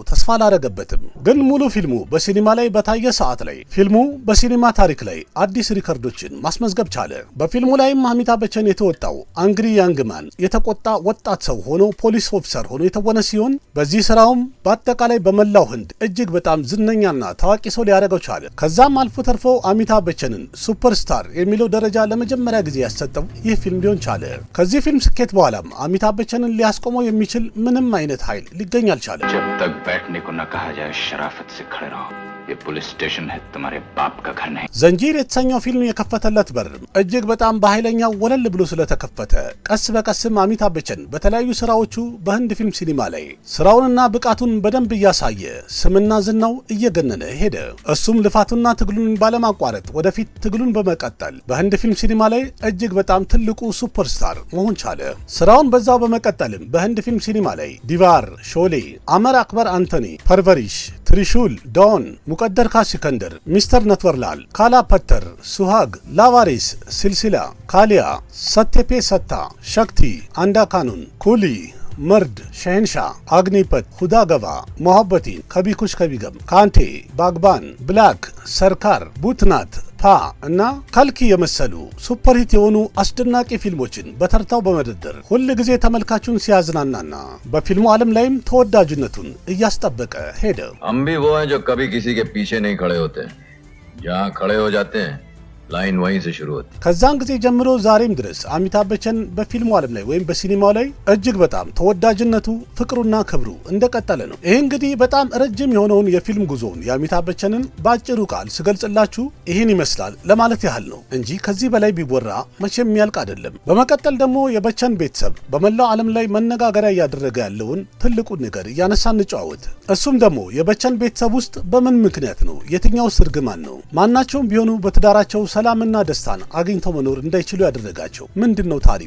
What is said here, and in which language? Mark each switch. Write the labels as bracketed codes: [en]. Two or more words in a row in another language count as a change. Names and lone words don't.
[am] ተስፋ አላረገበትም። ግን ሙሉ ፊልሙ በሲኒማ ላይ በታየ ሰዓት ላይ ፊልሙ በሲኒማ ታሪክ ላይ አዲስ ሪከርዶችን ማስመዝገብ ቻለ። በፊልሙ ላይም አሚታብ በቸን የተወጣው [en] angry young man [am] የተቆጣ ወጣት ሰው ሆኖ [en] police officer [am] ሆኖ የተወነ ሲሆን በዚህ ስራውም በአጠቃላይ በመላው ህንድ እጅግ በጣም ዝነኛና ታዋቂ ሰው ሊያደርገው ቻለ። ከዛም አልፎ ተርፎ አሚታብ በቸንን ሱፐርስታር የሚለው ደረጃ ለመጀመሪያ ጊዜ ያሰጠው ይህ ፊልም ሊሆን ቻለ። ከዚህ ፊልም ስኬት በኋላም አሚታብ በቸንን ሊያስቆመው የሚችል ምንም አይነት ኃይል ሊገኝ አልቻለም። [hi] जब तक बैठने को न कहा जाए शराफत से खड़े रहो ये पुलिस स्टेशन है तुम्हारे बाप का घर नहीं। [am] ዘንጂር የተሰኘው ፊልም የከፈተለት በር እጅግ በጣም በኃይለኛው ወለል ብሎ ስለተከፈተ ቀስ በቀስም አሚታብ በቸን በተለያዩ ስራዎቹ በህንድ ፊልም ሲኒማ ላይ ስራውንና ብቃቱን በደንብ እያሳየ ስምና ዝናው እየገነነ ሄደ። እሱም ልፋቱና ትግሉን ባለማቋረጥ ወደፊት ትግሉን በመቀጠል በህንድ ፊልም ሲኒማ ላይ እጅግ በጣም ትልቁ ሱፐርስታር መሆን ቻለ። ስራውን በዛው በመቀጠልም በህንድ ፊልም ሲኒማ ላይ ዲቫር፣ ሾሌ፣ አመር አክበር አንቶኒ፣ ፐርቨሪሽ፣ ትሪሹል፣ ዶን፣ ሙቀደር ካ ሲከንደር፣ ሚስተር ነትወርላል፣ ካላ ፐተር፣ ሱሃግ፣ ላቫሪስ፣ ሲልሲላ፣ ካሊያ፣ ሰቴፔ ሰታ፣ ሸክቲ፣ አንዳ ካኑን፣ ኩሊ፣ मर्द, शहनशाह, अग्निपथ, खुदा गवा, मोहब्बतीन, कभी कुछ कभी गम, कांटे, बागबान, ब्लैक, सरकार, भूतनाथ ፓ እና ከልኪ የመሰሉ ሱፐርሂት የሆኑ አስደናቂ ፊልሞችን በተርታው በመደርደር ሁሉ ጊዜ ተመልካቹን ሲያዝናናና በፊልሙ ዓለም ላይም ተወዳጅነቱን እያስጠበቀ ሄደ። [hi] हम भी वो हैं जो कभी किसी के पीछे नहीं खड़े होते, जहां खड़े हो जाते हैं लाइन वहीं से शुरू होती। [am] ከዛን ጊዜ ጀምሮ ዛሬም ድረስ አሚታብ በቸን በፊልሙ ዓለም ላይ ወይም በሲኒማው ላይ እጅግ በጣም ተወዳጅነቱ ፍቅሩና ክብሩ እንደቀጠለ ነው። ይሄ እንግዲህ በጣም ረጅም የሆነውን የፊልም ጉዞውን የአሚታብ በቸንን ባጭሩ ቃል ስገልጽላችሁ ይህን ይመስላል ለማለት ያህል ነው እንጂ ከዚህ በላይ ቢወራ መቼም የሚያልቅ አይደለም። በመቀጠል ደግሞ የበቸን ቤተሰብ በመላው ዓለም ላይ መነጋገሪያ እያደረገ ያለውን ትልቁን ነገር እያነሳን እንጨዋወት። እሱም ደግሞ የበቸን ቤተሰብ ውስጥ በምን ምክንያት ነው የትኛው ስርግማን ነው ማናቸውም ቢሆኑ በትዳራቸው ሰላምና ደስታን አግኝተው መኖር እንዳይችሉ ያደረጋቸው ምንድነው ታሪኩ?